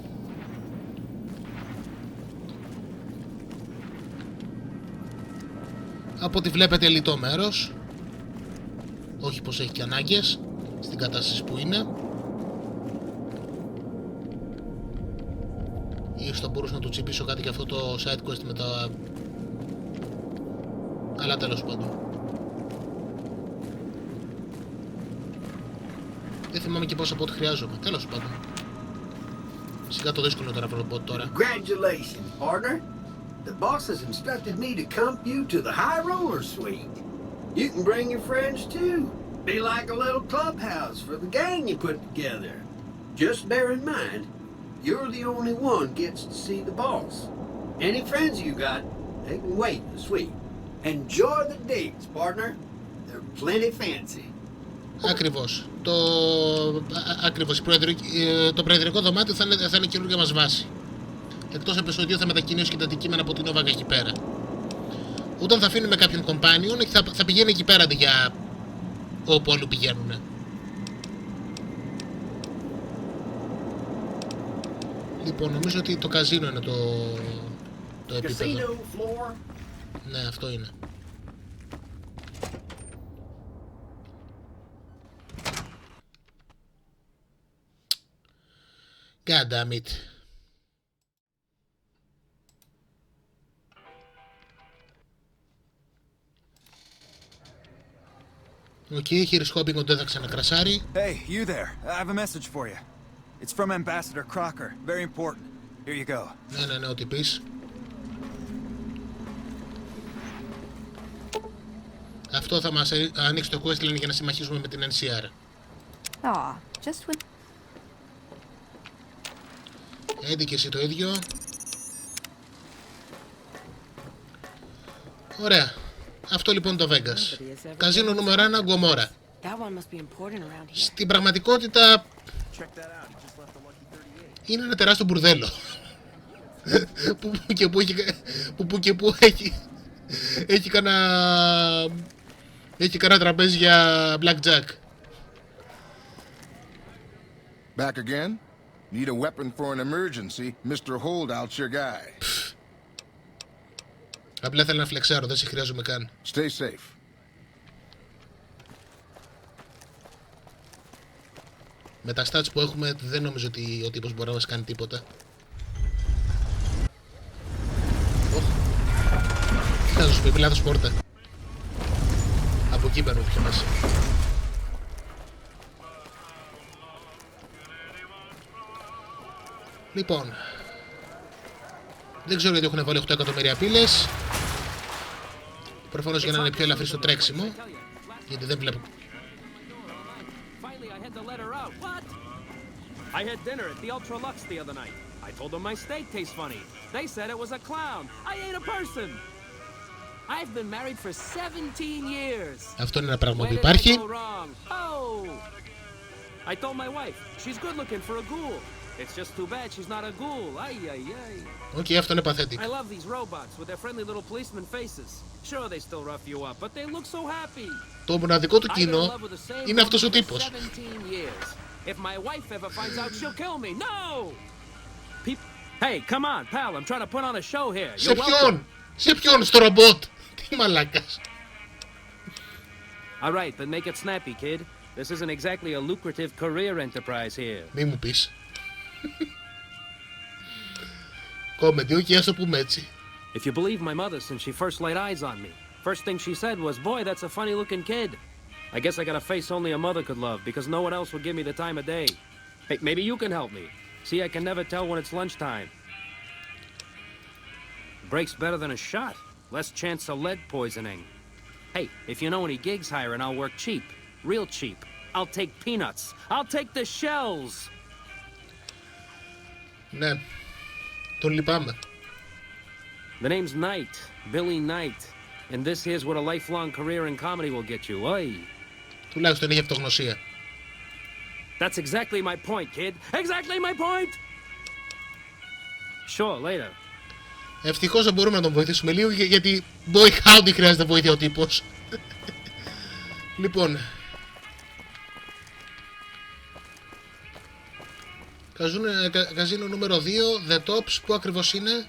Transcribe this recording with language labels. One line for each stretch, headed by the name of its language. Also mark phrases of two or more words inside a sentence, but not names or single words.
Greek: Από ό,τι βλέπετε λιτό μέρος. Όχι πως έχει και ανάγκες στην κατάσταση που είναι. Ίσως θα μπορούσα να του τσιμπήσω κάτι για αυτό το
English: side quest
Greek: με τα... Αλλά τέλος πάντων. Δεν θυμάμαι και πόσα πότε χρειάζομαι. Τέλος πάντων. Φυσικά το δύσκολο τώρα από τώρα.
English: Congratulations, partner. The boss has instructed me to comp you to the high roller suite. You can bring your friends too. Be like a little clubhouse for the gang you put together. Just bear in mind, you're the only one gets to see the boss. Any friends you got, they can wait in the suite. Enjoy the dates, partner. They're plenty fancy.
Greek: Ακριβώς. Το προεδρικό δωμάτιο θα είναι καινούργια μας βάση. Εκτός επεισοδίου θα μετακινήσω και τα αντικείμενα από την Όβαγα εκεί πέρα. Όταν θα αφήνουμε κάποιον companion θα πηγαίνει εκεί πέρα αντί για όπου αλλού πηγαίνουν. Λοιπόν, νομίζω ότι το καζίνο είναι το επίπεδο. Ναι, αυτό είναι.
English: God damn it.
Greek: Οκ, χειρισκόπινγκ ότι δεν θα ξανακρασάρει.
English: Hey, you there. I have a message for you. It's from Ambassador Crocker. Very important. Here you go.
Greek: Ναι, ό,τι πεις. Αυτό θα μας ανοίξει το questline για να συμμαχίσουμε με την NCR.
English: Aw, just when...
Greek: Έντι και εσύ το ίδιο. Ωραία. Αυτό λοιπόν το Vegas. Καζίνο νούμερο 1, Γκομόρα. Στην πραγματικότητα είναι ένα τεράστιο μπουρδέλο. που και που έχει κανένα τραπέζι για blackjack.
English: Back again? Need a weapon for an emergency? Mr. Holdout's your guy.
Greek: Απλά θέλω να φλεξάρω, δεν σε χρειάζομαι καν.
English: Stay safe.
Greek: Με τα stats που έχουμε δεν νομίζω ότι ο τύπος μπορεί να μας κάνει τίποτα. Τι θα σου πει, λάθος πόρτα. Από εκεί παίρνω πια μέσα. Λοιπόν, δεν ξέρω γιατί έχουν βάλει 8 εκατομμύρια πύλες. Προφανώς για να είναι πιο ελαφρύ στο τρέξιμο. Γιατί δεν βλέπω.
English: I had dinner at the Ultra Lux the other night. I told them my steak tastes funny. They said it was a clown. I ate a person. I've been married for 17 years.
Greek: Αυτό είναι ένα πράγμα που υπάρχει.
English: I told my wife, she's good looking for a ghoul. It's just too bad she's not a ghoul. Ay, ay, ay.
Greek: Okay, αυτό είναι pathetic.
English: I love these robots with their friendly little policeman faces. Sure, they still rough you up, but they look so happy.
Greek: Το μοναδικό του κοινό είναι αυτός ο τύπος.
English: 17 years. If my wife ever finds out, she'll kill me. No! Hey, come on, pal. I'm trying to put on a show here.
Greek: Σε ποιον? Σε ποιον? Στο ρομπότ? Τι μαλάκας.
English: All right, but make it snappy, kid. This isn't exactly a lucrative career enterprise here.
Greek: Μη μου πεις. Κόμεντι, όχι, ας το πούμε έτσι.
English: If you believe my mother, since she first laid eyes on me, first thing she said was, boy, that's a funny-looking kid. I guess I got a face only a mother could love, because no one else would give me the time of day. Hey, maybe you can help me. See, I can never tell when it's lunchtime. Breaks better than a shot. Less chance of lead poisoning. Hey, if you know any gigs hiring, I'll work cheap. Real cheap. I'll take peanuts. I'll take the shells.
Greek: Ναι. Τον λυπάμαι.
English: The name's Knight. Billy Knight. And this here's what a lifelong career in comedy will get you. Oy.
Greek: Τουλάχιστον έχει αυτογνωσία.
English: That's exactly my point, kid. Exactly my point! Sure, later.
Greek: Ευτυχώς δεν μπορούμε να τον βοηθήσουμε λίγο, γιατί
English: boy howdy
Greek: χρειάζεται βοήθεια ο τύπος. Λοιπόν. Καζίνο νούμερο 2, The Tops, που ακριβώς είναι?